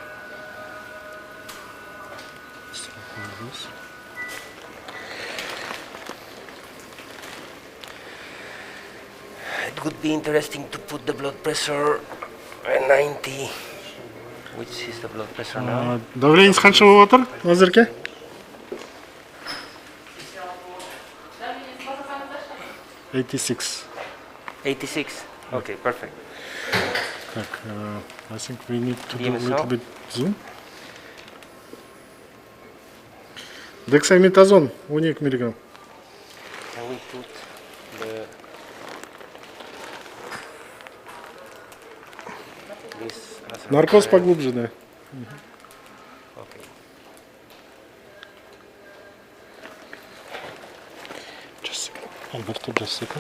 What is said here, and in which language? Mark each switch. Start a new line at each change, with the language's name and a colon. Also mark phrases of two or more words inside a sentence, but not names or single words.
English: Like this. It would be interesting to put the blood pressure at 90. Which is the blood pressure now?
Kazakh: Давлениеңіз қанша болып отыр, Назерке?
English: 86. 86. Okay, perfect. Так, I think we need to do a DMSO? little bit zoom. Dexamethasone 12 мг. Can we put the this as a
Russian: Наркоз
English: reference?
Russian: поглубже, да.
English: Okay. Just a second. Alberto, just a second.